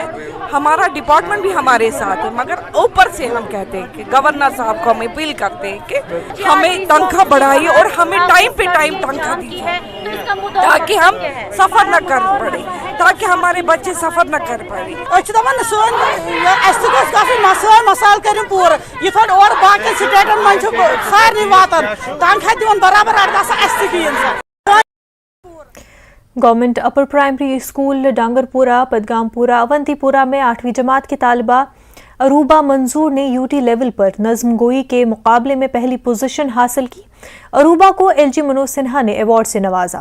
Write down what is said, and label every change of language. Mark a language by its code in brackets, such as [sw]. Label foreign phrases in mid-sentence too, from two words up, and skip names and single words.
[ur] ہمارا ڈیپارٹمنٹ بھی ہمارے ساتھ ہے، مگر اوپر سے ہم کہتے ہیں کہ گورنر صاحب کو ہم اپیل کرتے ہیں کہ ہمیں تنخواہ بڑھائیے اور ہمیں ٹائم پہ ٹائم تنخواہ دیجیے، تاکہ ہم سفر نہ کر پڑے، تاکہ ہمارے بچے سفر نہ کر پڑے. [ks] मसाल कर पूर और बाकी स्टेटन मन सारे वातन तनख्वाह दिवन बराबर [ur] گورنمنٹ اپر پرائمری اسکول ڈانگرپورہ، پدگام پورہ، اونتی پورہ میں 8ویں جماعت کی طالبہ عروبہ منظور نے [en] UT level [ur] پر نظم گوئی کے مقابلے میں پہلی پوزیشن حاصل کی. عروبہ کو ایل جی منوج سنہا نے ایوارڈ سے نوازا.